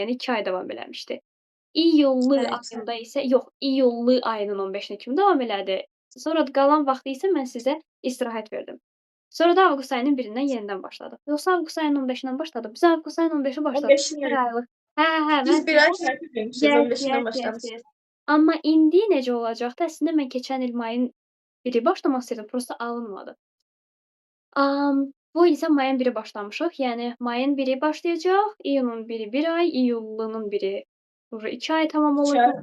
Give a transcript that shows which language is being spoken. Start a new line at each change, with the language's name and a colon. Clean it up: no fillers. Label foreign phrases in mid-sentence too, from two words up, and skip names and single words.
Azerbaijani: Yəni 2 ay davam eləmişdi. İyullu Evet. ayında isə yox, iyullu ayının 15-nə kimi davam elədi. Sonra qalan vaxtı isə mən sizə istirahət verdim. Sonra da avqust ayının 1-dən yenidən başladıq. Yoxsa avqust ayının 15-dən başladıq? Biz avqust ayının 15-i başladıq. 15'ine 1 aylıq. Hə, mən biz bir ay fərq etmişiz. yes, 15'indən yes, yes, başlamışıq. yes. Amma indi necə olacaqdı? Əslində mən keçən il mayın 1-i başlamaq istəyirdim, prosta alınmadı. Bu il isə mayın 1-i başlamışıq. Yəni mayın 1-i başlayacaq, iyunun 1-i 1 ay, iyullunun 1-i 2 ay tamam 2 ay.